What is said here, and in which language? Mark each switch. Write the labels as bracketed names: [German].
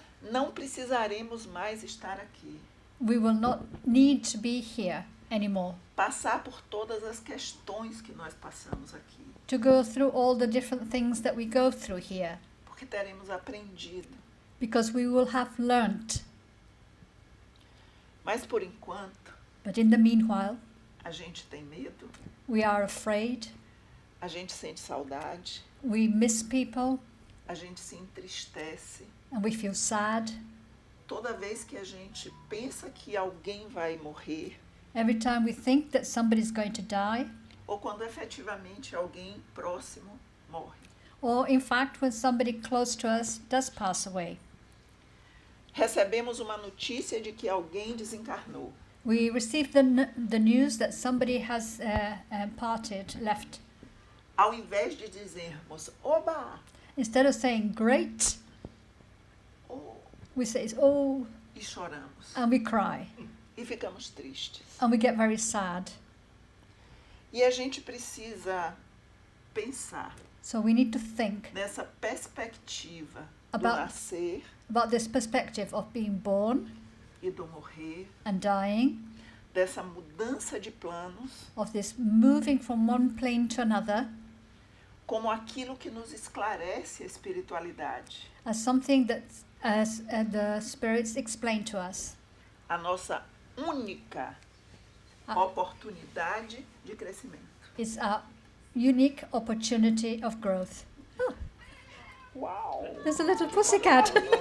[Portuguese] não precisaremos mais estar aqui. [English] we will not need to be here anymore. [Portuguese] Passar por todas as questões que nós passamos aqui, [English] To go through all the different things that we go through here, [Portuguese] porque teremos aprendido. [English] because we will have learnt. [Portuguese] Mas por enquanto, [English] But in the meanwhile, [Portuguese] a gente tem medo, [English] we are afraid, [Portuguese] a gente sente saudade, [English] we miss people, [Portuguese] a gente se entristece. [English] and we feel sad. [Portuguese] Toda vez que a gente pensa que alguém vai morrer, [English] Every time we think that somebody's going to die, [Portuguese] ou quando efetivamente alguém próximo morre. [English] or in fact when somebody close to us does pass away. [Portuguese] Recebemos uma notícia de que alguém desencarnou. [English] We receive the news that somebody has left. [Portuguese] Ao invés de dizermos, oba, [English] Instead of saying great, oh, we say oh, [Portuguese] e choramos. [English] and we cry, [Portuguese] E ficamos tristes. [English] and we get very sad. [Portuguese] E a gente precisa pensar [English] So we need to think [Portuguese] nessa perspectiva do [English] About- [Portuguese] nascer [English] about this perspective of being born [Portuguese] e do morrer, [English] and dying, [Portuguese] dessa mudança de planos, [English] of this moving from one plane to another, [Portuguese] como aquilo que nos esclarece a espiritualidade, [English] as something that as the spirits explain to us. [Portuguese] a nossa única Ah. oportunidade de crescimento. [English] It's a unique opportunity of growth. Uau! There's a little pussycat.